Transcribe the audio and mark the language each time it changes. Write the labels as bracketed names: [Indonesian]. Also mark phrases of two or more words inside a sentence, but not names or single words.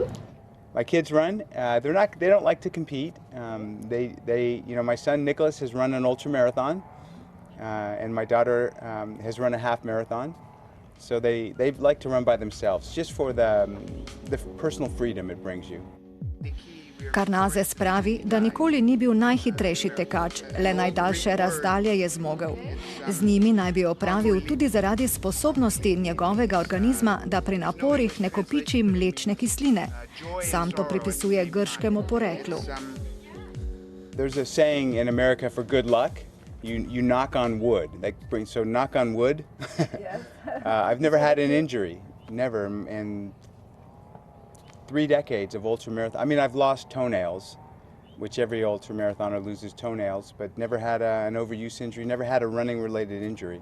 [English] My kids run. They don't like to compete. My son Nicholas has run an ultra marathon, and my daughter has run a half marathon. So they like to run by themselves, just for the personal freedom it brings you. [Slovenian] Karnazes pravi, da nikoli ni bil najhitrejši tekač, le najdaljše razdalje je zmogel. Z njimi naj bi opravil tudi zaradi sposobnosti njegovega organizma, da pri naporih ne kopiči mlečne kisline. Sam to pripisuje grškemu poreklu. [English] There's a saying in America for good luck, you knock on wood. So knock on wood. I've never had an injury, never. And 3 decades of ultramarathon. I mean, I've lost toenails, which every ultramarathoner loses toenails, but never had an overuse injury, never had a running-related injury.